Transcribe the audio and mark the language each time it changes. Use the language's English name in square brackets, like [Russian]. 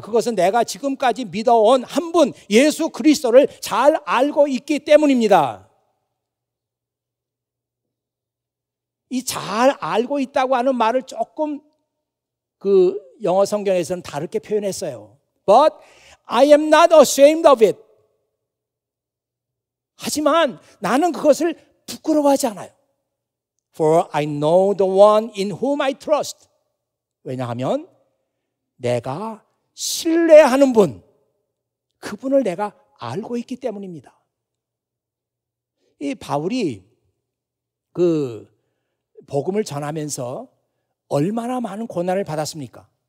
[Korean] 그것은 내가 지금까지 믿어온 한 분 예수 그리스도를 잘 알고 있기 때문입니다. 이 잘 알고 있다고 하는 말을 조금 그 영어 성경에서는 다르게 표현했어요. [English] But I am not ashamed of it. [Korean] 하지만 나는 그것을 부끄러워하지 않아요. [English] For I know the one in whom I trust. [Korean] 왜냐하면 내가 신뢰하는 분, 그분을 내가 알고 있기 때문입니다. 이 바울이 그 복음을 전하면서 얼마나 많은 고난을 받았습니까?